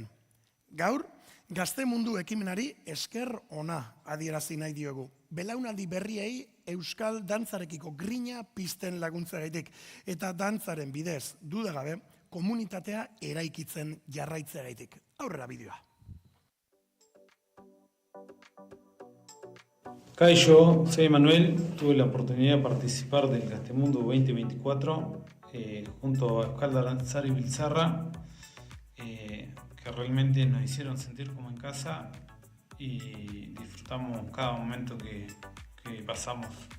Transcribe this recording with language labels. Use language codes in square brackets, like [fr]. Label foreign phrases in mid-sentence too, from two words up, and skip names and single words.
[eu] Gaur, gazte mundu ekimenari esker ona adierazi nahi diogu. Belaunaldi berriei euskal dantzarekiko grina pizten laguntzagaitik eta dantzaren bidez, dudagabe, komunitatea eraikitzen jarraitzagaitik. Aurrera bideoa. [es] Cayo, soy Manuel, tuve la oportunidad de participar del Gaztemundo 2024 junto a Euskal Dantzari Biltzarra, que realmente nos hicieron sentir como en casa y disfrutamos cada momento que pasamos.